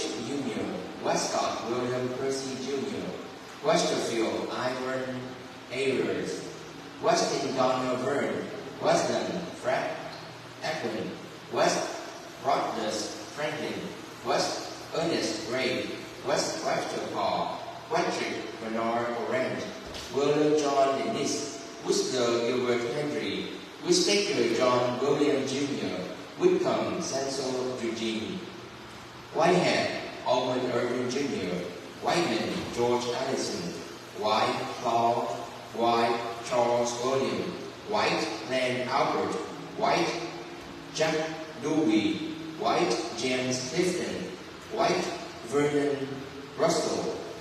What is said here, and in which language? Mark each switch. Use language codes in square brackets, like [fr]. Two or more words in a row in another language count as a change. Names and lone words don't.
[en] Jr., Westcott William Percy Jr., Westerfield Ivan Ayers, Weston Donald Verne, Weston Fred Edwin, West Rogers Franklin, West Ernest Gray, West Webster Paul, Patrick Bernard Orant, William John Dennis, Worcester Gilbert Henry, Whittaker John William Jr., Whitcomb Cecil Eugene, Whitehead Owen Irving Jr., Whiteman George Allison, White Paul, White Charles William, White Len Albert, White Jack Dewey, White James Clifton, White Vernon Russell,